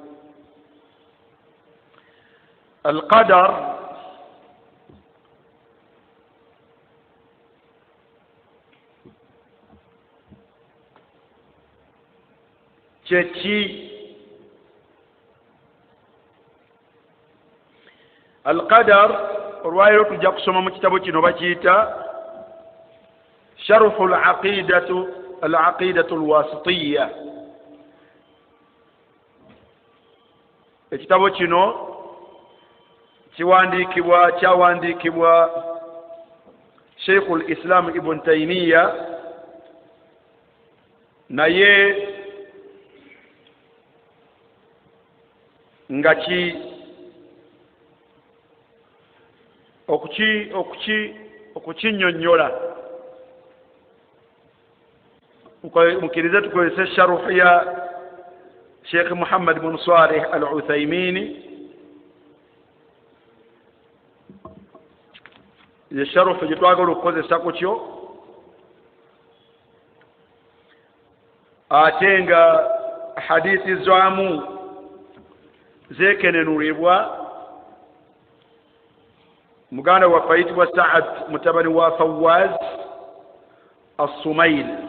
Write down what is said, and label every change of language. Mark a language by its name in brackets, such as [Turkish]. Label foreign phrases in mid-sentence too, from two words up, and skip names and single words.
[Ganda] Al-qadar kyeki? Al-qadar olwaleero tujja kusoma mu kitabo kino bakiyita sharhu al-aqidatu al-wasitiyya. Ekitabo kino kyawandiikibwa Sheikhul Islam Ibn Taymiyyah, naye nga okukinnyonnyola mukkirize tukozese sharuhu ya Sheikh Muhammad bin Salih al-Uthaymeen. Ye sharuhu gye twagala okukozesa kutyo ate nga hadithi zaamu zekenenulibwa muganda waffe ayitibwa Saad mutabani wa Fawaz as-Sumayl.